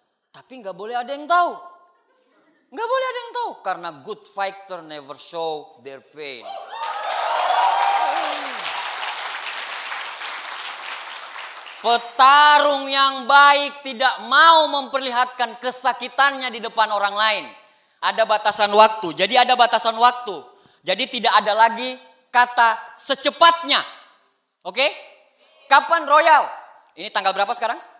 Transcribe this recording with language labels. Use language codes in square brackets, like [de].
[id] Tapi enggak boleh ada yang tahu. Enggak boleh ada yang tahu. Karena [en] good fighter never show their pain. [id] Petarung yang baik tidak mau memperlihatkan kesakitannya di depan orang lain. Ada batasan waktu. Jadi ada batasan waktu. Jadi tidak ada lagi kata secepatnya. Oke? Kapan royal? Ini tanggal berapa sekarang?